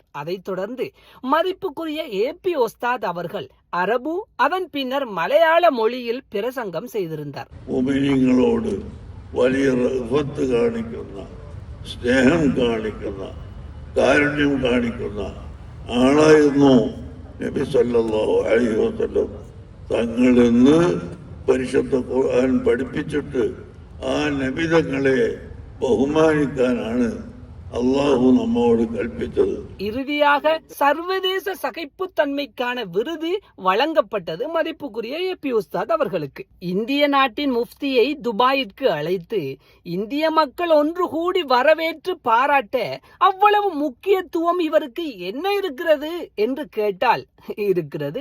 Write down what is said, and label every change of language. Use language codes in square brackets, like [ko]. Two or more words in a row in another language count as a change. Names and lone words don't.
[ta] அதைத் தொடர்ந்து மதிப்புக்குரிய ஏபி உஸ்தாத் அவர்கள் அரபு, அதன் பின்னர் மலையாள மொழியில் பிரசங்கம் செய்திருந்தார். [ml] മുഅ്മിനീങ്ങളോട് വലിയ റഹ്മത്ത് കാണിക്കുന്ന, സ്നേഹം കാണിക്കുന്ന, കാരുണ്യം കാണിക്കുന്ന ആളായിരുന്നു നബി [ar] صلى الله عليه وسلم [ml] തങ്ങളെന്ന് പരിശുദ്ധ ഖുർആൻ പഠിപ്പിച്ചിട്ട് ആ നബിതങ്ങളെ ബഹുമാനിക്കാനാണ് [ta] அல்லாஹ் நம்மோடு கற்பித்தது. இறுதியாக சர்வதேச சகிப்புத்தன்மைக்கான விருது வழங்கப்பட்டது மதிப்புக்குரிய ஏபி உஸ்தாத் அவர்களுக்கு. இந்திய நாட்டின் முஃப்தியை துபாயிற்கு அழைத்து இந்திய மக்கள் ஒன்று கூடி வரவேற்று பாராட்ட அவ்வளவு முக்கியத்துவம் இவருக்கு என்ன இருக்கிறது என்று கேட்டால் இருக்கிறது.